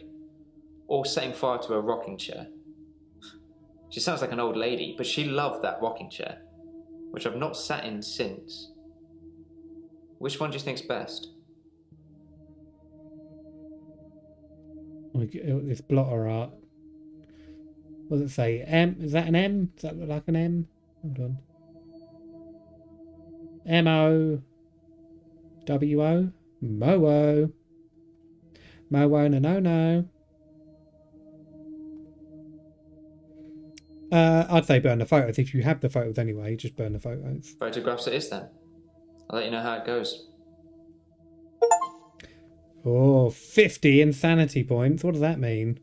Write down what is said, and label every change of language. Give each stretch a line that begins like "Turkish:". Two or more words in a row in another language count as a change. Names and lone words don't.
English: Or setting fire to a rocking chair. She sounds like an old lady, but she loved that rocking chair, which I've not sat in since. Which one do you think's best? This blotter art. What does it say? M? Is that an M? Does that look like an M? Hold on. M-O-W-O? Mo-O. Mo-O, no. I'd say burn the photos. If you have the photos anyway, just burn the photos. Photographs it is then. I'll let you know how it goes. Oh, 50 insanity points. What does that mean?